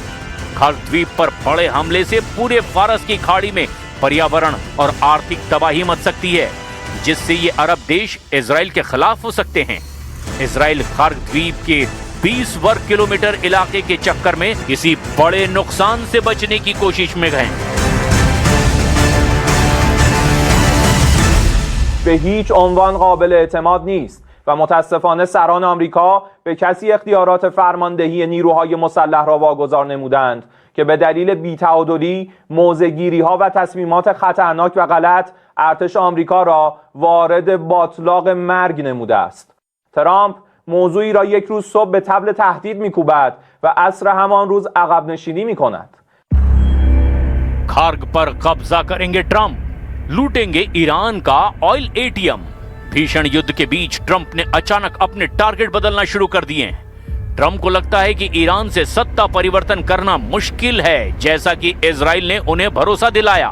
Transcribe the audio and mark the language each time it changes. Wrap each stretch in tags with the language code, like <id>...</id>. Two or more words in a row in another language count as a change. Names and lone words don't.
<hi>खर्ग द्वीप पर बड़े हमले से पूरे फारस की खाड़ी में पर्यावरण और आर्थिक तबाही मच सकती है, जिससे ये अरब देश इजराइल के खिलाफ हो सकते हैं। इजराइल खर्ग द्वीप के 20 वर्ग किलोमीटर इलाके के चक्कर में किसी बड़े नुकसान से बचने की कोशिश में गए।</hi> <fa>به هیچ عنوان قابل اعتماد نیست و متاسفانه سران آمریکا به کسی اختیارات فرماندهی نیروهای مسلح را واگذار نمودند که به دلیل بی‌تعادلی، موضع‌گیری‌ها و تصمیمات خطرناک و غلط ارتش آمریکا را وارد باتلاق مرگ نموده است. ترامپ موضوعی را یک روز صبح به طبل تهدید می‌کوبد و عصر همان روز عقب نشینی می‌کند.</fa> <hi>खार्ग पर कब्जा करेंगे ट्रंप, लूटेंगे ईरान का</hi> <en>oil ATM.</en> <hi>भीषण युद्ध के बीच ट्रंप ने अचानक अपने टारगेट बदलना शुरू कर दिए हैं। ट्रंप को लगता है कि ईरान से सत्ता परिवर्तन करना मुश्किल है, जैसा कि इजराइल ने उन्हें भरोसा दिलाया।</hi>